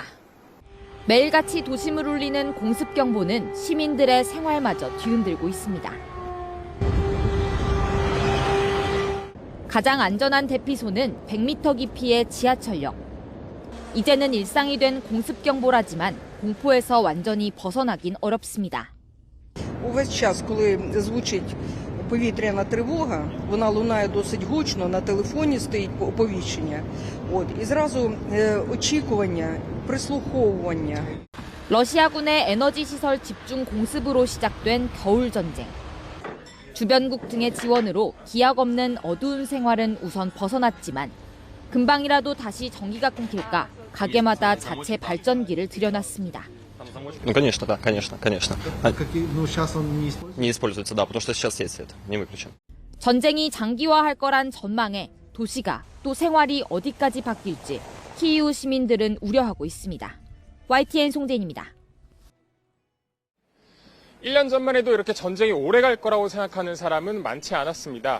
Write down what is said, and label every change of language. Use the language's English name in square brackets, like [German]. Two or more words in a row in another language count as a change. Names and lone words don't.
[Korean] 매일같이 도심을 울리는 공습 경보는 시민들의 생활마저 뒤흔들고 있습니다. 가장 안전한 대피소는 100m 깊이의 지하철역. 이제는 일상이 된 공습 경보라지만 공포에서 완전히 벗어나긴 어렵습니다. [Ukrainian] Увесь час, коли звучить повітряна тривога, вона лунає досить гучно, на телефоні стоїть оповіщення. І зразу очікування, прислуховування. [Korean] 러시아군의 에너지 시설 집중 공습으로 시작된 겨울 전쟁. 주변국 등의 지원으로 기약 없는 어두운 생활은 우선 벗어났지만 금방이라도 다시 전기가 끊길까 가게마다 자체 발전기를 들여놨습니다. [Russian] Ну, конечно, да, конечно. Сейчас он не используется? Не используется, да, потому что сейчас есть свет, не выключен. [Korean] 전쟁이 장기화할 거란 전망에 도시가 또 생활이 어디까지 바뀔지 키이우 시민들은 우려하고 있습니다. YTN 송재인입니다. 1년 전만 해도 이렇게 전쟁이 오래 갈 거라고 생각하는 사람은 많지 않았습니다.